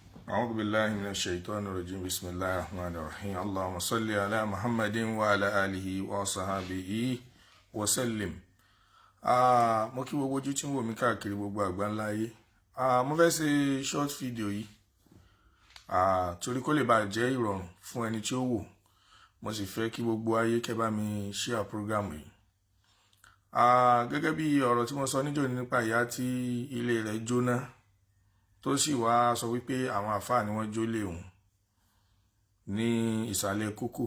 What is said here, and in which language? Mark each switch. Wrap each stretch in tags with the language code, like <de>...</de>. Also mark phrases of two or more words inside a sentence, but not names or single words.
<ar>أعوذ بالله من الشيطان الرجيم بسم الله الرحمن الرحيم اللهم صل على محمد وعلى آله وصحبه وسلم.</ar> <yo>Mo kí gbogbo ojú tí ń wò mí káàkiri gbogbo àgbáńlá ayé. Mo fẹ́ ṣe</yo> <en>short video</en> <yo>yìí torí kó lè bá jẹ́ ìrọ̀rùn fún ẹni tí ó wò. Mo sì fẹ́ kí gbogbo ayé kẹ́ bá mi</yo> <en>share program</en> <yo>yìí. Gẹ́gẹ́ bí ọ̀rọ̀ tí mo sọ níjọ́ nípa ìyá tí ilé rẹ̀ jóná tó sì wá sọ wípé àwọn àfáà ni wọ́n jólé òun ní ìsàlẹ̀ kókò.</yo>